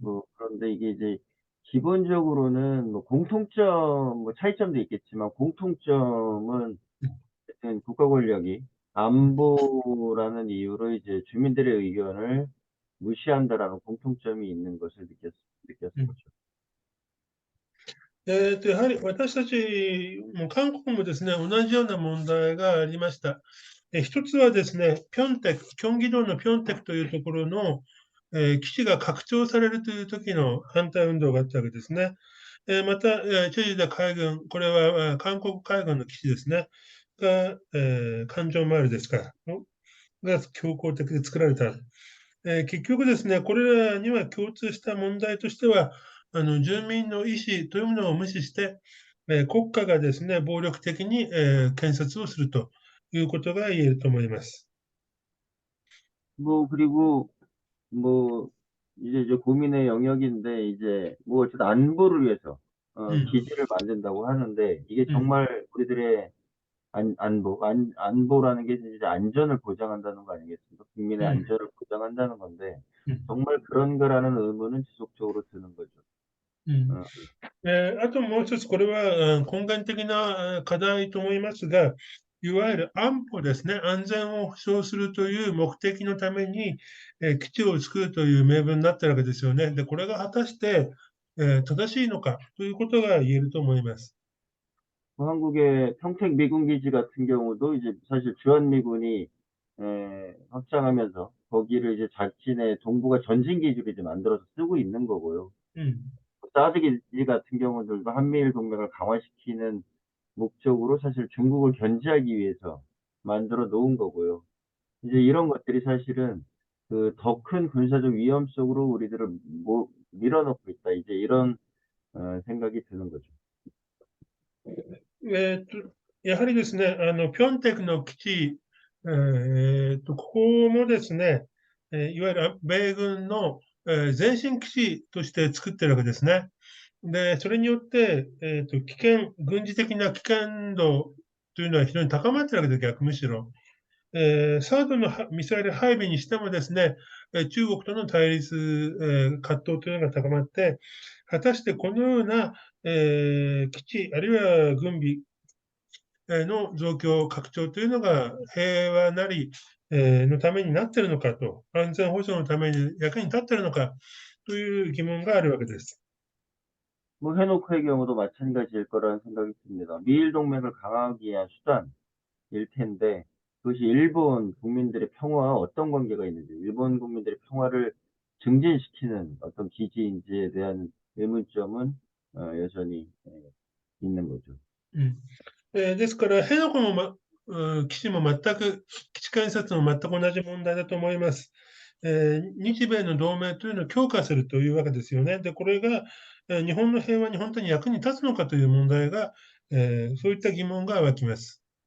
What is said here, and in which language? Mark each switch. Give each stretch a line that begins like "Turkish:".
Korean: 뭐, 그런데 이게 이제 기본적으로는 뭐 공통점, 뭐 차이점도 있겠지만 공통점은 하여튼 국가 권력이 안보라는 이유로 이제 주민들의 의견을 무시한다라는 공통점이 있는 것을 느꼈던 음. 거죠.
Japanese: やはり私たちも韓国もですね、同じような問題がありました。一つはですね、ピョンテク、キョンギ道のピョンテクというところの、基地が拡張されるという時の反対運動があったわけですね。また、チェジュダ海軍、これは韓国海軍の基地ですね、が、環状マイルですから、が強行的で作られた。結局ですね、これらには共通した問題としては、住民の意思というものを無視して、国家がですね、暴力的に、建設をするということが言えると思います。
Korean: 뭐, 그리고 뭐, 이제 고민의 영역인데, 이제 뭐, 어쨌든 안보를 위해서, 음, 기지를 만든다고 하는데, 이게 음, 정말 우리들의 안보라는 게 이제 안전을 보장한다는 거 아니겠습니까? 국민의 음, 안전을 보장한다는 건데, 음, 정말 그런 거라는 의문은 지속적으로 드는 거죠. 음. 어,
Japanese: あともう一つ、これは根幹的な課題と思いますが、いわゆる安保ですね、安全を保障するという目的のために、基地を作るという名分になっているわけですよね。で、これが果たして、正しいのかということが言えると思います。
Korean: 한국의 평택 미군 기지 같은 경우도 이제 사실 주한미군이 확장하면서 거기를 이제 자신의 동북아 전진 기지로 이제 만들어서 쓰고 있는 거고요.
Japanese: うん、
Korean: 사드 기지 같은 경우들도 한미일 동맹을 강화시키는 목적으로 사실 중국을 견제하기 위해서 만들어 놓은 거고요. 이제 이런 것들이 사실은 그 더 큰 군사적 위험 속으로 우리들을 밀어넣고 있다. 이제 이런 생각이 드는 거죠.
Japanese: やはりですね、ピョンテクの基地、ここもですね、いわゆる米軍の、前進基地として作ってるわけですね。で、それによって、軍事的な危険度というのは非常に高まっているわけです、逆むしろ。サードのミサイル配備にしてもですね、中国との対立、葛藤というのが高まって、果たしてこのような、基地、あるいは軍備の増強、拡張というのが平和なり、のためになっているのかと、安全保障のために役に立っているのかという疑問があるわけです。
Korean: 뭐 해노크의 경우도 마찬가지일 거라는 생각이 듭니다. 미일 동맹을 강화하기 위한 수단일 텐데 그것이 일본 국민들의 평화와 어떤 관계가 있는지, 일본 국민들의 평화를 증진시키는 어떤 기지인지에 대한 의문점은 여전히 있는 거죠.
Japanese: ですから、辺野古も、基地も全く、基地建設も全く同じ問題だと思います。日米の同盟というのを強化するというわけですよね。で、これが、日本の平和に本当に役に立つのかという問題が、そういった疑問が湧きます。